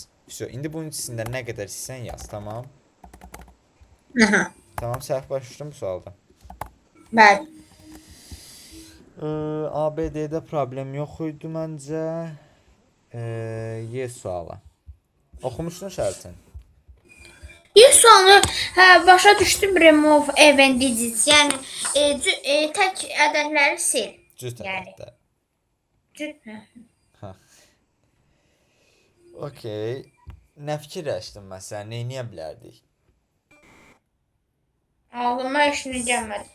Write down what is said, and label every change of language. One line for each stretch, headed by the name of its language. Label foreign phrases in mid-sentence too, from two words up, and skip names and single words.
Azerbaijani: İndi bunun içində nə qədər istəyirsən yaz, tamam? Tamam, səhv başa düşdün bu sualda. Bəli. ABD-də problem yox idi məncə. Y sualı. Oxumuşdun şərtin? Bir sualı başa düşdüm,
English: remove event digits.
Azerbaijani: Yəni tək ədədləri sil. Cüt Yəni. ədədlər. Cüt. Okey. Nə fikirləşdin məsələn, nə edə bilərdik? Ağlıma işini gəlmədi.